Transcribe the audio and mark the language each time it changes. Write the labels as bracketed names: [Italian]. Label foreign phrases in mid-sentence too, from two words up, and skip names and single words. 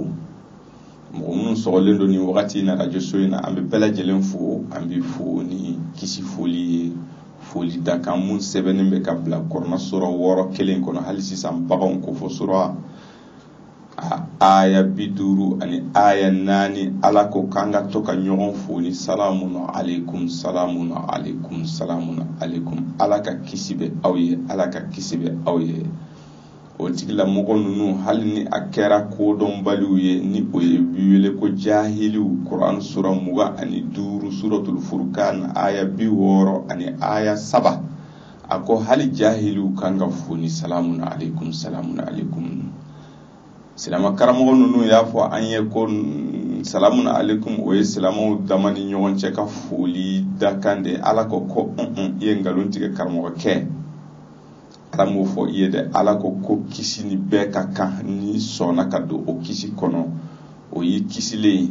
[Bambara] Mɔgɔ minnu sɔgɔlen don ni wagati na radio so in na, an bɛ bɛɛ lajɛlen fo. An bɛ fo ni kisi foli ye, foli da kan mun sɛbɛnnen bɛ ka bila Kuran sura 6 kelen kɔnɔ hali sisan baganw ko fɔ sura aya 50 ani aya 4. ala ko k'an ka to ka ɲɔgɔn fo ni [Arabic] سلام عليكم, سلام عليكم, سلام عليكم. [Bambara] Ala ka kisi bɛ aw ye, ala ka kisi bɛ aw ye. O tigila mɔgɔ ninnu hali ni a kɛra kodɔnbaliw ye, ni o ye wele ko jahiliw. Kuran sura 25 [Arabic] سورة الفرقان [Bambara] aya 60 ani aya 7 a ko hali jahiliw kan ka fo ni [Arabic] سلام عليكم, سلام عليكم. [Bambara] Silama karamɔgɔ ninnu y'a fɔ an ye ko [Arabic] سلام عليكم [Bambara] o ye silamaw dama ni ɲɔgɔn cɛ ka foli dakan de. Ala ko i ye ngalon tigɛ karamɔgɔ kɛ. Ala m'o fɔ i ye dɛ. Ala ko kisi ni bɛɛ ka kan ni sɔnna ka don o kisi kɔnɔ, o ye kisilen.